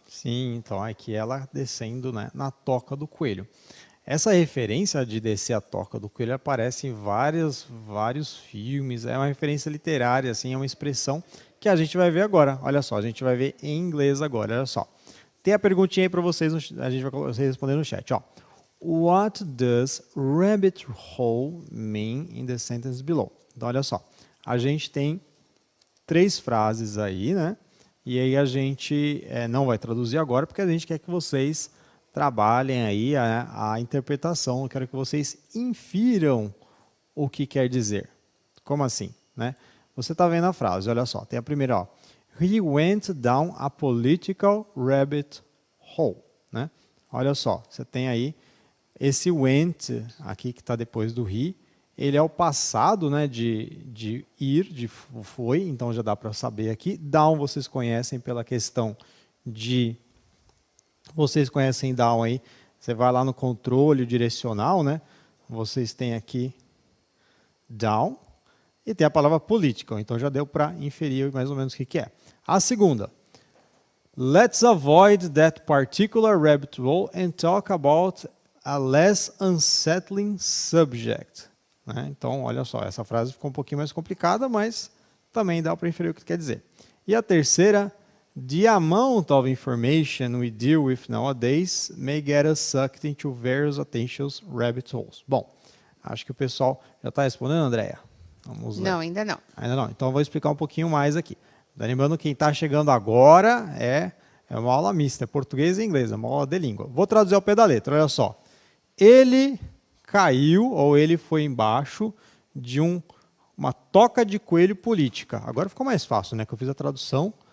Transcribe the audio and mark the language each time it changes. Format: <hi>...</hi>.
<pt>Sim, então aqui ela descendo, né, na toca do coelho. Essa referência de descer a toca do coelho aparece em vários filmes, é uma referência literária, assim, é uma expressão que a gente vai ver agora. Olha só, a gente vai ver em inglês agora, olha só. Tem a perguntinha aí para vocês, a gente vai responder no chat, ó.</pt> <en>What does rabbit hole mean in the sentence below?</en> <pt>Então, olha só, a gente tem 3 frases aí, né? E aí a gente não vai traduzir agora, porque a gente quer que vocês trabalhem aí a interpretação. Eu quero que vocês infiram o que quer dizer. Como assim, né? Você está vendo a frase, olha só, tem a primeira, ó.</pt> <en>He went down a political rabbit hole,</en> <pt>né? Olha só, você tem aí esse went aqui que está depois do he. Ele é o passado, né, de ir, de foi, então já dá para saber aqui. Down vocês conhecem pela questão de... Vocês conhecem down aí, você vai lá no controle direcional, né? Vocês têm aqui down e tem a palavra political, então já deu para inferir mais ou menos o que é. A segunda,</pt> <en>let's avoid that particular rabbit hole and talk about a less unsettling subject.</en> <pt>Né? Então, olha só, essa frase ficou um pouquinho mais complicada, mas também dá para inferir o que quer dizer. E a terceira,</pt> <en>the amount of information we deal with nowadays may get us sucked into various attention rabbit holes.</en> <pt>Bom, acho que o pessoal já está respondendo, Andréia? Vamos lá. Não, ainda não. Ainda não. Então, eu vou explicar um pouquinho mais aqui. Lembrando, quem está chegando agora é uma aula mista, é português e inglês, é uma aula de língua. Vou traduzir ao pé da letra, olha só. Ele caiu, ou ele foi embaixo de uma toca de coelho política. Agora ficou mais fácil, né? Que eu fiz a tradução.</pt>